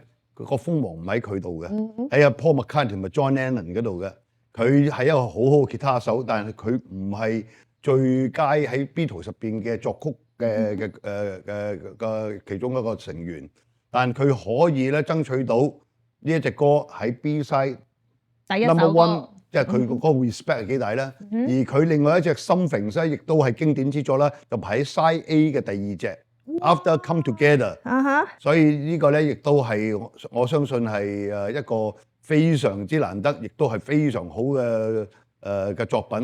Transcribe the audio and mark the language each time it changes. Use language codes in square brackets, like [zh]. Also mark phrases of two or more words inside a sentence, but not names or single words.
[yue] 個鋒芒唔喺佢度嘅，喺阿 Paul McCartney 同埋 John Lennon 嗰度嘅。佢係一個好好嘅吉他手，但係佢唔係最佳喺 Beatles 入邊嘅作曲嘅其中一個成員。但佢可以咧爭取到呢一隻歌喺 [en] B side number one， [yue] 即係佢個 respect 係幾大咧。而佢另外一隻 Something 咧，亦都係經典之作啦，就排喺 Side A 嘅第二隻。After Come Together，所以呢個咧亦都係我相信係一個非常之難得，亦都係非常好嘅作品。